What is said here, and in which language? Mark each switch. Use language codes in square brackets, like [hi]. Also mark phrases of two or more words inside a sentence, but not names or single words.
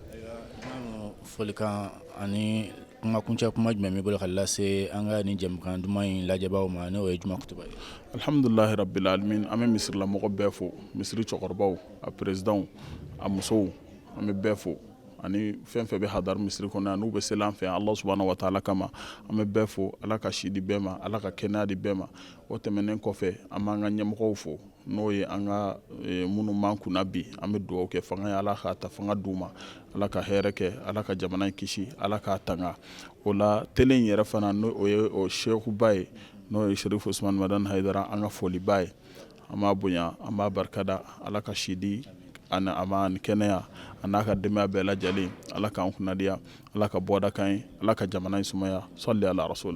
[bm] folikan ani kuma kuncɛ kuma jumɛn b'i bolo ka lase an ka ni jɛmukan duman in lajɛbaw ma n'o ye juma kutuba ye. [ar] الحمد لله رب العالمين [bm] an bɛ misirilamɔgɔ bɛɛ fo misiri cɛkɔrɔbaw a présidents a musow an bɛ bɛɛ fo ani fɛn fɛn bɛ hadar misiri kɔnɔ yan n'u bɛ seli an fɛ Allah [ar] سبحانه وتعالى [bm] kama an bɛ bɛɛ fo ala ka si di bɛɛ ma ala ka kɛnɛya di bɛɛ ma o tɛmɛnen kɔfɛ an b'an ka ɲɛmɔgɔw fo n'o ye an ka minnu m'an kunna bi an bɛ dugawu kɛ fanga ye ala k'a ta fanga d'u ma ala ka hɛrɛ kɛ ala ka jamana in kisi ala k'a tanga o la tele in yɛrɛ fana n'o ye o shekuba ye n'o ye Sherif Usman Madan Haidara an ka foliba ye an b'a bonya an b'a barikada ala ka si di ani ama ni kɛnɛya a n'a ka denbaya bɛɛ lajɛlen ala k'an kunnadiya ala ka bɔda kan ye ala ka jamana in sumaya [ar] صل على الرسول.